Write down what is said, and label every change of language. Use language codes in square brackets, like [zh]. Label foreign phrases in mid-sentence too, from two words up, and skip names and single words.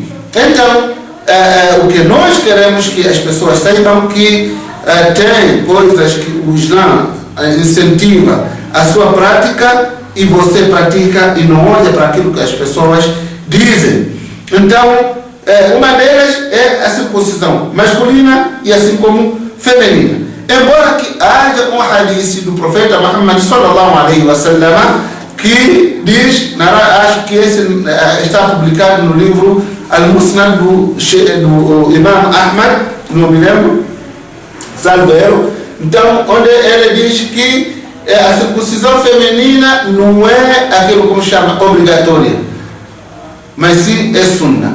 [pt] Então, o que nós queremos que as pessoas saibam que tem coisas que o Islã incentiva a sua prática e você pratica e não olha para aquilo que as pessoas dizem. Então, uma delas é a circuncisão masculina e assim como feminina. Embora que haja um hadith do profeta Muhammad [ar] صلى الله عليه وسلم [pt] que diz, acho que esse está publicado no livro Al-Musnad do Imam Ahmad, não me lembro, salvo erro. Então, onde ele diz que a circuncisão feminina não é aquilo como chama obrigatória, mas sim é sunna.